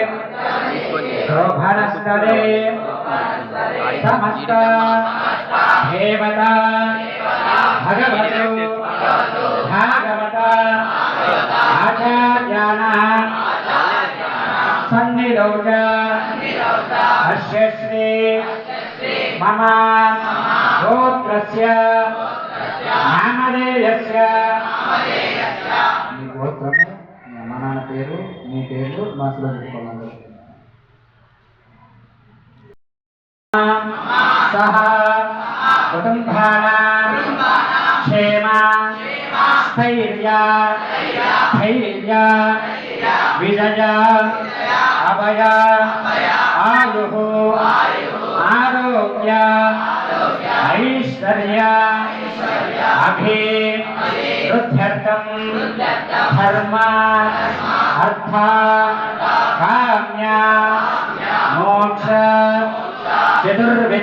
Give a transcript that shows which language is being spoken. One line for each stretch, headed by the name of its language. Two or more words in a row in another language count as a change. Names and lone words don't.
Sanskrit: शोभनस्तरे समस्त देवता भगवतो भागवत आचार्याणां सन्निधौ च अस्य श्री मम गोत्रस्य नामधेयस्य
Telugu: మీ గోత్రము మీ అమ్మ నాన్న పేరు మీ పేరు మనసులో పెట్టుకోవాలి.
Sanskrit: సహ కుటుంబానాం క్షేమ స్థైర్య धैर्य विजय अभय आयुः आरोग्य ऐश्वर्य अभिवृद्ध्यर्थं धर्म अर्थ काम्य मोक्ष चतुर्विध